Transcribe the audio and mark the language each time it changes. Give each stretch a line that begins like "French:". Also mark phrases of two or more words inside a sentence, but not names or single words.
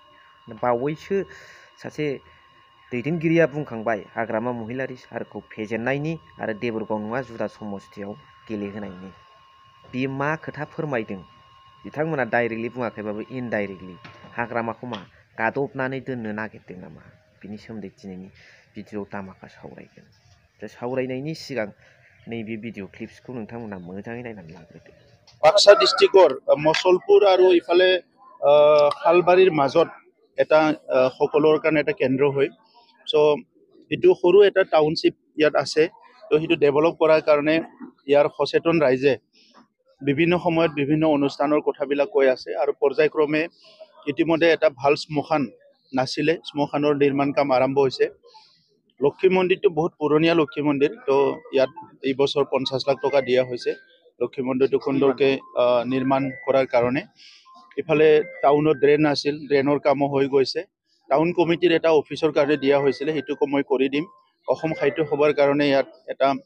Bodo: बावैसो सासे दैदेनगिरिया बुंखांबाय हाग्रामा महिलारि सारखौ फेजेननायनि आरो देबोरगाव नङा जुदा समस्थियाव गेलेहोनायनि बे मा खोथा फोरमायदों बिथांमोना डाइरेक्टलि बुङाखैबाबो इनडाइरेक्टलि हाग्रामाखौ मा गादबनानै दोननो नागिरदों नामा बिनि सोमोन्दै दिनैनि भिडिअ दामाखा सावरायगोन दा सावरायनायनि सिगां नैबे
English: video clips
Bodo: नोंथांमोना मोजाङै नायनानै लाग्रोदो
Assamese: বাক্সা ডিষ্ট্ৰিক্টৰ মছলপুৰ আৰু ইফালে খালবাৰিৰ মাজত এটা সকলৰ কাৰণে এটা কেন্দ্ৰ হয় সো এটো সৰু এটা টাউনশিপ ইয়াত আছে তো হেতু ডেভেলপ কৰাৰ কাৰণে ইয়াৰ সচেতন ৰাইজে বিভিন্ন সময়ত বিভিন্ন অনুষ্ঠানৰ কথাবিলাক কৈ আছে আৰু পৰ্যায়ক্ৰমে ইতিমধ্যে এটা ভাল স্মশান নাছিলে স্মশানৰ নিৰ্মাণ কাম আৰম্ভ হৈছে লক্ষ্মী মন্দিৰটো বহুত পুৰণিয়া লক্ষ্মী মন্দিৰ তো ইয়াত এই বছৰ 50 লাখ টকা দিয়া হৈছে লক্ষ্মী মন্দিৰটো সুন্দৰকে নিৰ্মাণ কৰাৰ কাৰণে ইফালে টাউনত ড্ৰেন আছিল ড্ৰেনৰ কাম হৈ গৈছে টাউন কমিটিৰ এটা অফিচৰ কাৰণে দিয়া হৈছিল হেতু মই কৰি দিম অসম খাদ্য সভাৰ কাৰণে ইয়াত এটা